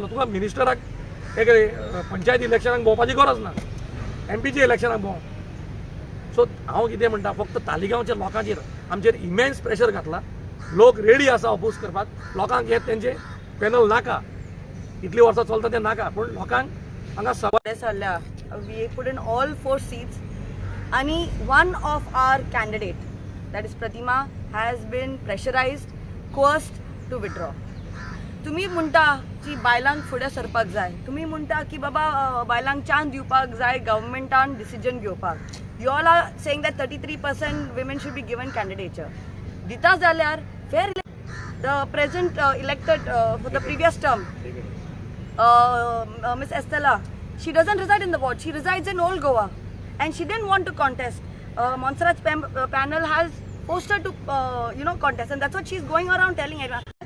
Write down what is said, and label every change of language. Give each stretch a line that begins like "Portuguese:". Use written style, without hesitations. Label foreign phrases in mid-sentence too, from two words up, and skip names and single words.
Konkani: तुका मिनिस्टराक एक पंचायत इलेक्शनाक भोंवपाची गरज ना, एमपीच्या इलेक्शनाक भोंव. सो हांव कितें म्हणटा, फक्त तालिगांवच्या लोकांचेर आमचेर
English: immense pressure
Konkani: घातला. लोक रेडी आसा अपोज करपाक. लोकांक हे तेंचे पॅनल नाका, इतली वर्सां चलता तें नाका, पूण लोकांक हांगा सवाय सल्ल्या
English: we put in all 4 seats. And one of our candidate, that is Pratima, has been pressurized, coerced to withdraw.
Konkani: तुम्ही म्हणता की बायलांक फुडें सरपाक जाय, तुम्ही म्हणता की बाबा बायलांक चान्स दिवपाक जाय गव्हर्मेंटान डिसिजन घेवपाक.
English: You all are saying that 33% women should be given candidature.
Konkani: दिता जाल्यार
English: fair the present elected for the previous term, Miss Estella, she doesn't reside in the ward, she resides in Old Goa and she didn't want to contest. Montserrat's panel has forced her to contest, and that's what she's going around telling everyone.